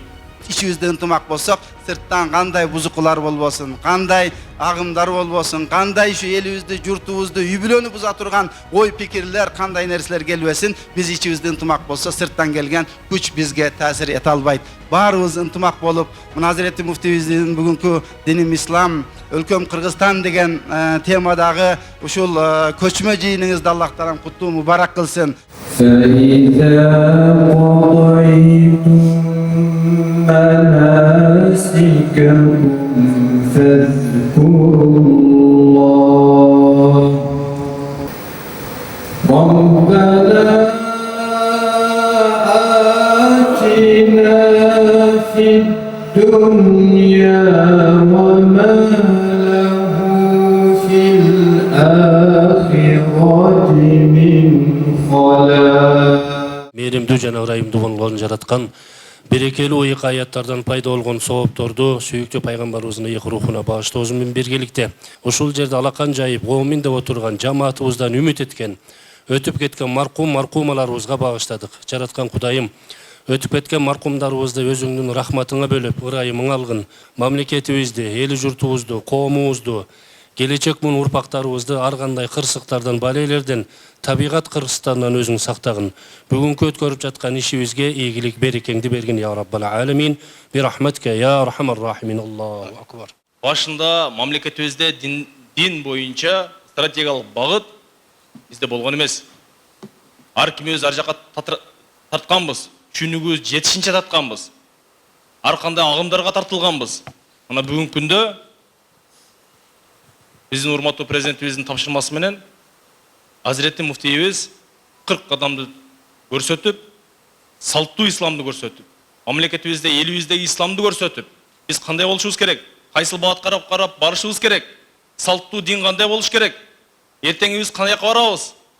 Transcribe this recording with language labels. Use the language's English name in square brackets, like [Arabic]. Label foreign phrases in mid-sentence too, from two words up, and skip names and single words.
[Kyrgyz] İçimizde ынтымак болсок, сырттан кандай бузукулар болбосун, кандай агымдар болбосун, кандай şu элибизди, журтубузду үйбүлөнүп буза турган ой пикирлер, кандай нерселер келбесин, биз içimizde ынтымак болсо, сырттан келген күч бизге таасир эте албайт. Баарыбыз ынтымак болуп, мына Азирети муфтийибиздин бүгүнкү диним ислам, өлкөм Кыргызстан деген темадагы ушул көчмө жыйыныңызды Аллах таалам куттуу мубарак кылсын. [Arabic] مناسككم فاذكروا الله ربنا آتنا في الدنيا وما له في الآخرة من خلاق. [Kyrgyz] Мээримдүү жана ырайымдуу болгон жараткан берекелүү ыйык аяттардан пайда болгон соопторду сүйүктүү пайгамбарыбыздын ыйык рухуна багыштоосу менен биргеликте ушул жерде алакан жайып момин деп отурган жамаатыбыздан үмүт эткен, өтүп кеткен маркумаларыбызга багыштадык. Жараткан Кудайым, өтүп кеткен маркумдарыбызды өзүңдүн рахматыңа бөлүп, ырайымыңа алгын. Мамлекетибизди, эли журтубузду, коомубузду, келечек мун урпактарыбызды ар кандай кырсыктардан, балейлерден, табигат кыргызстандан өзүң сактагын. Бүгүнкү өткөрүп жаткан ишибизге ийгилик, берекеңди бергин [Arabic] يا رب العالمين. برحمتك يا أرحم الراحمين. الله أكبر. [Kyrgyz] Башында мамлекетибизде дин боюнча стратегиялык багыт бизде болгон эмес. Ар ким өз ар жака тартканбыз, чүнүгүбүз жетишинче тартканбыз. Ар кандай агымдарга тартылганбыз. Мына бүгүнкү күндө биздин урматтуу президентибиздин тапшырмасы менен Азирети муфтийибиз 40 кадамды көрсөтүп, салттуу исламды көрсөтүп, мамлекетибизде, элибиздеги исламды көрсөтүп, биз кандай болушубуз керек, кайсыл багытка карап барышыбыз керек, салттуу дин кандай болуш керек, эртеңибиз кандай жака барабыз.